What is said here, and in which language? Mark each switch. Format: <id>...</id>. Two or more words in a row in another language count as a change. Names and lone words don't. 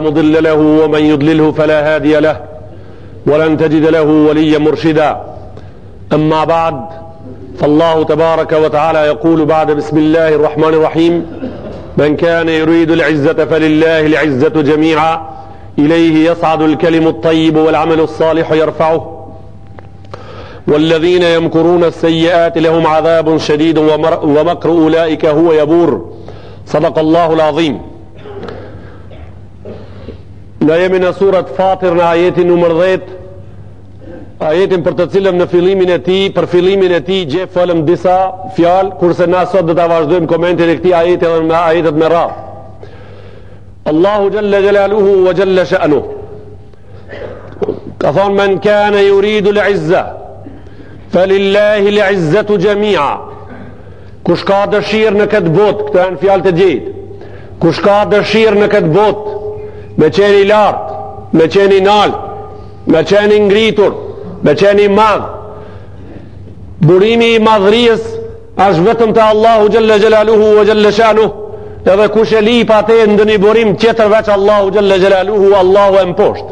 <ar>مضل له ومن يضلله فلا هادي له ولن تجد له وليا مرشدا أما بعد فالله تبارك وتعالى يقول بعد بسم الله الرحمن الرحيم من كان يريد العزة فلله العزة جميعا إليه يصعد الكلم الطيب والعمل الصالح يرفعه والذين يمكرون السيئات لهم عذاب شديد ومكر أولئك هو يبور صدق الله العظيم.</ar> <sq>Në jemi në surat Fatir në ajetin numër 10, ajetin për të cilën në fillimin e tij, për fillimin e tij gjej folëm disa fjalë, kurse na sot do ta vazhdojmë komentin e këtij ajeti edhe me ajetet me radhë.</sq> <ar>الله جل جلاله وجل شأنه</ar> <sq>ka thonë</sq> <ar>من كان يريد العزة فلله العزة جميعا.</ar> <sq>Kush ka dëshirë në këtë botë, këto janë fjalë të gjejtë. Kush ka dëshirë në këtë botë me qeni lartë, me qeni naltë, me qeni ngritur, me qeni madh, burimi i madhërijës është vetëm të Allahu</sq> <ar>جل جلاله وجل شأنه,</ar> <sq>edhe kush e lip atë ndë një burim tjetër veç Allahu</sq> <ar>جل جلاله,</ar> <sq>Allahu e mposhtë.</sq>